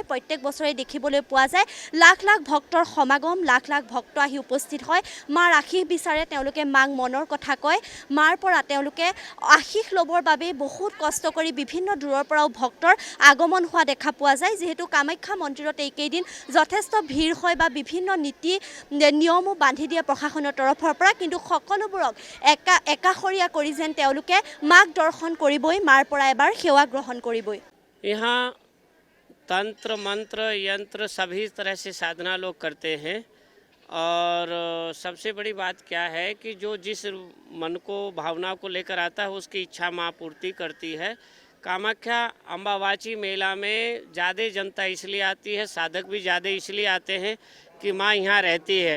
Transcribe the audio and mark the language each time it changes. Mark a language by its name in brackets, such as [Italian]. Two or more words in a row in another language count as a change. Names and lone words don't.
[Assamese] প্ৰত্যেক বছৰে দেখিবলৈ পোৱা যায় লাখ লাখ ভক্তৰ সমাগম, লাখ লাখ ভক্ত আহি উপস্থিত হয়, মাৰ আশীষ বিচাৰে, তেওঁলোকে মাক মনৰ কথা কয়, মাৰ পৰা তেওঁলোকে আশীষ ল'বৰ বাবে বহুত কষ্ট কৰি বিভিন্ন দূৰৰ পৰাও ভক্তৰ আগমন হোৱা দেখা পোৱা যায়। যিহেতু কামাখ্যা মন্দিৰত এইকেইদিন যথেষ্ট ভিৰ হয়, বা বিভিন্ন নীতি নিয়মো বান্ধি দিয়ে প্ৰশাসনৰ তৰফৰ পৰা, কিন্তু সকলোবোৰক একাষৰীয়া কৰি যেন তেওঁলোকে মাক দৰ্শন কৰিবই, মাৰ পৰা এবাৰ সেৱা গ্ৰহণ কৰিবই। [Hindi] यहाँ तंत्र मंत्र यंत्र सभी तरह से साधना लोग करते हैं, और सबसे बड़ी बात क्या है कि जो जिस मन को भावना को लेकर आता है उसकी इच्छा माँ पूर्ति करती है। कामाख्या अम्बावाची मेला में ज़्यादा जनता इसलिए आती है, साधक भी ज़्यादा इसलिए आते हैं कि माँ यहाँ रहती है।